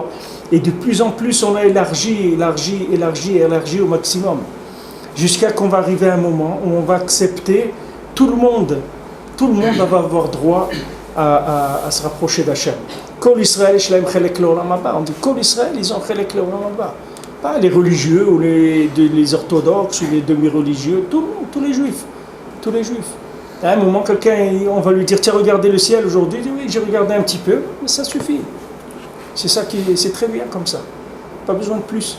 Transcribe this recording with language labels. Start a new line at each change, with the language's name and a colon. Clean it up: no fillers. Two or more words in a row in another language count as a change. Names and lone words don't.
French: Et de plus en plus, on a élargi au maximum. Jusqu'à qu'on va arriver à un moment où on va accepter tout le monde va avoir droit à se rapprocher d'Hachem.
Hebrew: כל ישראל,
French: on dit
Hebrew: כל ישראל,
French: ils ont
Hebrew: חלק לעולם הבא.
French: Pas les religieux ou les orthodoxes ou les demi-religieux, tous les juifs. À un moment, on va lui dire tiens, regardez le ciel aujourd'hui. Il dit oui, j'ai regardé un petit peu, mais ça suffit. C'est très bien comme ça. Pas besoin de plus.